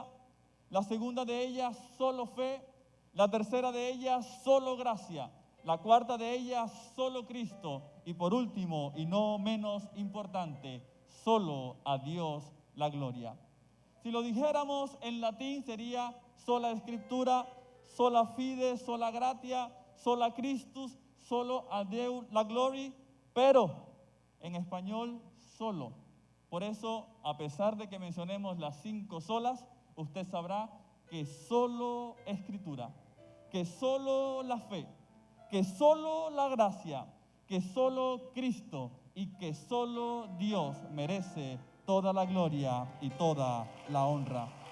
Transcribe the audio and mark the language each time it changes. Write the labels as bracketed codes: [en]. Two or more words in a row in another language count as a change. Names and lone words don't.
[es] La segunda de ellas, solo fe. La tercera de ellas, solo gracia. La cuarta de ellas, solo Cristo. Y por último, y no menos importante, solo a Dios la gloria. Si lo dijéramos en latín sería sola escritura, [la] sola fide, sola gratia, sola Christus, [es] solo a Deus la gloria, pero en español solo. Por eso, a pesar de que mencionemos las 5 solas, usted sabrá que solo escritura, que solo la fe, que solo la gracia, que solo Cristo y que solo Dios merece toda la gloria y toda la honra.